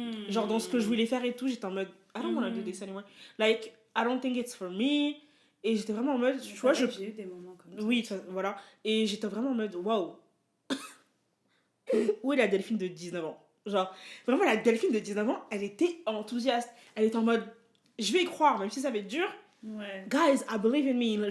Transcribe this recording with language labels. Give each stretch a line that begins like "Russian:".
French: Genre dans ce que je voulais faire et tout, j'étais en mode,
English: I don't want to do this anymore. Like, I don't think it's for me.
French: Et j'étais vraiment en mode, tu vois, j'ai eu des moments comme ça. Oui, voilà. Et j'étais vraiment en mode, waouh. Où est la Delphine de 19 ans? Genre, vraiment, la Delphine de 19 ans, elle était enthousiaste. Elle était en mode, je vais y croire, même si ça va être dur. Ouais.
English: Guys, I believe in me.